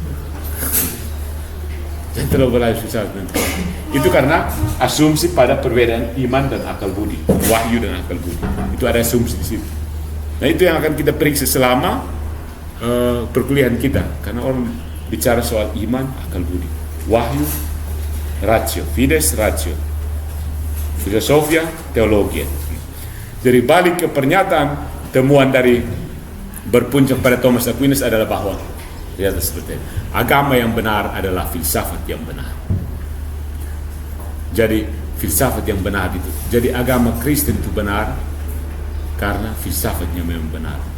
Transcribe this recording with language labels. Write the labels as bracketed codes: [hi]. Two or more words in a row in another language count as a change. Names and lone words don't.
[id] Jangan terlalu belajar filsafat nanti. Itu karena asumsi pada perbedaan iman dan akal budi, wahyu dan akal budi. Itu ada asumsi di situ. Nah itu yang akan kita periksa selama perkuliahan kita. Karena orang bicara soal iman, akal budi, wahyu, [la] ratio, fides, ratio, filosofia, [id] teologia. Jadi balik ke pernyataan temuan dari berpuncak pada Thomas Aquinas adalah bahwa ternyata seperti ini. Agama yang benar adalah filsafat yang benar. Jadi filsafat yang benar itu. Jadi agama Kristen itu benar karena filsafatnya memang benar.